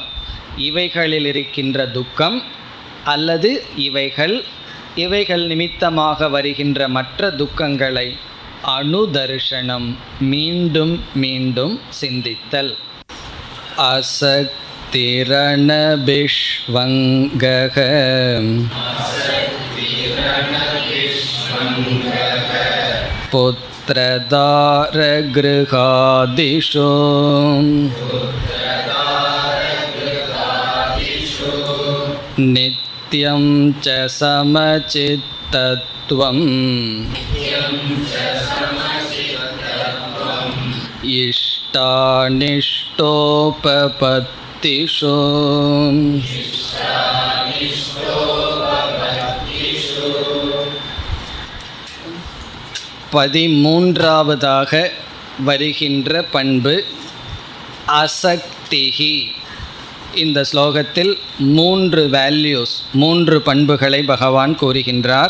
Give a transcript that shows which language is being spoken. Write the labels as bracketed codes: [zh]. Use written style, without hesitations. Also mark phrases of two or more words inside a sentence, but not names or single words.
[ta] இவைகளில் இருக்கின்ற துக்கம் அல்லது இவைகள் நிமித்தமாக வருகின்ற மற்ற துக்கங்களை அனுதர்ஷனம், மீண்டும் மீண்டும் சிந்தித்தல். [sa] असक्तिरनभिष्वङ्गक पुत्रस्य पुत्रदारगृहादिषु नित्यं च समचित्तत्वम् [ta] इष्टानिष्टोपपत्तिषु பதிமூன்றாவதாக வருகின்ற பண்பு அசக்திஹி. இந்த ஸ்லோகத்தில் 3 வேல்யூஸ், 3 பண்புகளை பகவான் கூறுகின்றார்.